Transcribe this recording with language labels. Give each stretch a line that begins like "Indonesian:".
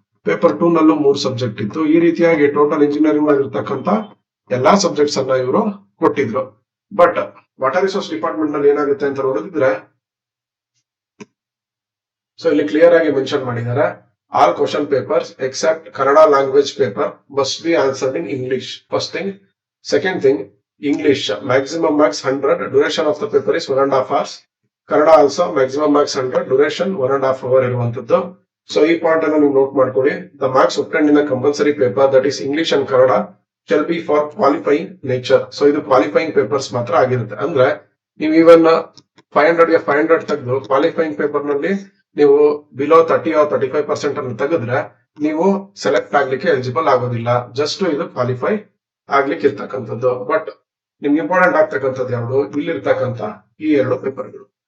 Kannada: Paper 2 ನಲ್ಲೂ 3 subject ಇತ್ತು. ಈ ರೀತಿಯಾಗಿ ಟೋಟಲ್ ಇಂಜಿನಿಯರಿಂಗ್ ಮಾಡಿರ್ತಕ್ಕಂತ ಎಲ್ಲಾ ಸಬ್ಜೆಕ್ಟ್ಸ್ ಅನ್ನ ಇವರು ಕೊಟ್ಟಿದ್ರು. ಬಟ್ ವಾಟರ್ ರಿಸೋರ್ಸ್ ಡಿಪಾರ್ಟ್ಮೆಂಟ್ ನಲ್ಲಿ ಏನಾಗುತ್ತೆ ಅಂತ ನೋಡಿದ್ರೆ, ಸೊ ಇಲ್ಲಿ ಕ್ಲಿಯರ್ ಆಗಿ ಮೆನ್ಷನ್ ಮಾಡಿದ್ದಾರೆ,
English: All question papers except Kannada language paper must be answered in English. First thing. Second thing, English maximum max 100, duration of the paper is 1.5 hours.
Kannada: Kannada also maximum marks 100, duration 1.5 hour ಇರುವಂತದ್ದು. So ಈ point ಅನ್ನು ನೀವು note ಮಾಡ್ಕೊಳ್ಳಿ.
English: The marks obtained in a compulsory paper that is English and Kannada shall be for qualifying nature.
Kannada: So ಇದು qualifying papers ಮಾತ್ರ ಆಗಿರುತ್ತೆ. ಅಂದ್ರೆ ನೀವು ಇವನ್ 500ಗೆ 500 ತೆಗೆದು ಕ್ವಾಲಿಫೈಯಿಂಗ್ ಪೇಪರ್ ನಲ್ಲಿ ನೀವು ಬಿಲೋ 30 or 35% ಅನ್ನು ತೆಗೆದ್ರೆ ನೀವು ಸೆಲೆಕ್ಟ್ ಆಗ್ಲಿಕ್ಕೆ ಎಲಿಜಿಬಲ್ ಆಗೋದಿಲ್ಲ. ಜಸ್ಟ್ ಇದು ಕ್ವಾಲಿಫೈ ಆಗ್ಲಿಕ್ಕೆ ಇರ್ತಕ್ಕಂಥದ್ದು. ಬಟ್ ನಿಮ್ಗೆ ಇಂಪಾರ್ಟೆಂಟ್ ಆಗ್ತಕ್ಕಂಥದ್ದು ಯಾವುದು, ಇಲ್ಲಿರ್ತಕ್ಕಂಥ ಈ ಎರಡು ಪೇಪರ್ಗಳು.